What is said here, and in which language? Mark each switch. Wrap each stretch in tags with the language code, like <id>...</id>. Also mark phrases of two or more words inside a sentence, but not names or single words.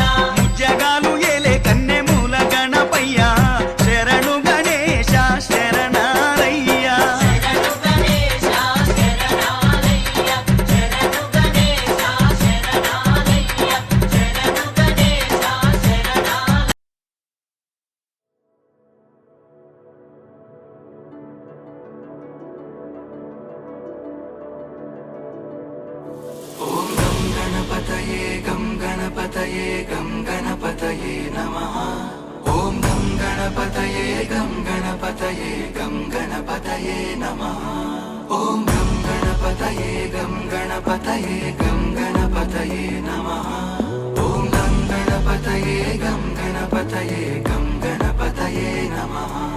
<te>ముజ్జగాలు ఏలే కన్నె మూల గణపయ్య శరణు గణేశ శరణాలయ్యా శరణు గణేశ శరణాలయ్యా శరణు గణేశ శరణాలయ్యా శరణు గణేశ శరణాలయ్యా</te> <sa>ॐ गं गणपतये गं गणपतये गं गणपतये नमः ॐ गं गणपतये गं गणपतये गं गणपतये नमः ॐ गं गणपतये गं गणपतये गं गणपतये नमः ॐ गं गणपतये गं गणपतये गं गणपतये नमः</sa>